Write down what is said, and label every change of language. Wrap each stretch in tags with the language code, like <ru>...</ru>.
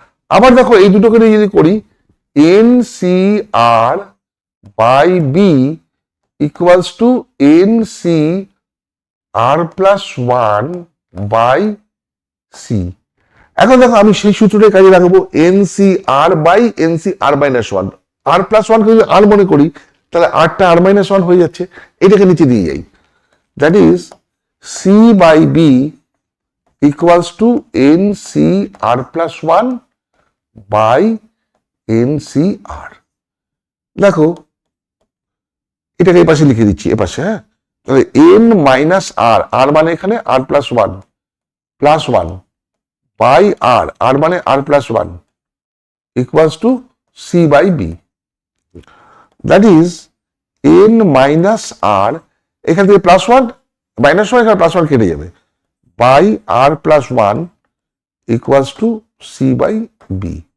<bn>আবার দেখো এই দুটোকে নিয়ে যদি করি,</bn> <en>N C R by B equals to N C R plus one by C.</en> <bn>এখন দেখো আমি সেই সূত্রটাই কাজে লাগাবো,</bn> <en>N C R by N C R minus one.</en> <bn>আর plus ওয়ানকে যদি আর মনে করি তাহলে আরটা আর মাইনাস ওয়ান হয়ে যাচ্ছে, এটাকে নিচে দিয়ে যাই।</bn> <en>That is C by B equals to NCR plus 1 by NCR।</en> <bn>দেখো এটাকে এই পাশে লিখে দিচ্ছি, এ পাশে। হ্যাঁ, তাহলে n মাইনাস আর, আর মানে এখানে আর plus one, plus one by আর, আর মানে আর plus one</bn> <en>Equals to C by B.</en> <bn>That is n minus আর, এখান থেকে প্লাস ওয়ান, মাইনাস ওয়ান, এখানে প্লাস ওয়ান কেটে যাবে, by আর plus one</bn> <en>Equals to C by B.</en>